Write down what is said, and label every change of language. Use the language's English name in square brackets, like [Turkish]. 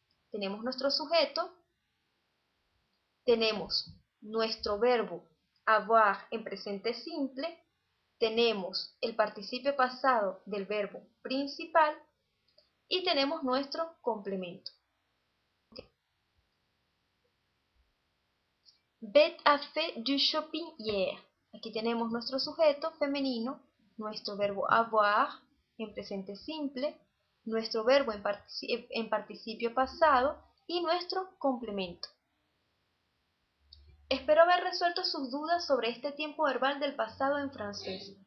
[Spanish] Tenemos nuestro sujeto, tenemos nuestro verbo avoir en presente simple, tenemos el participio pasado del verbo principal y tenemos nuestro complemento. [French] Beth a fait du shopping hier. [Spanish] Aquí tenemos nuestro sujeto femenino, nuestro verbo avoir en presente simple, nuestro verbo en participio pasado y nuestro complemento. Espero haber resuelto sus dudas sobre este tiempo verbal del pasado en francés.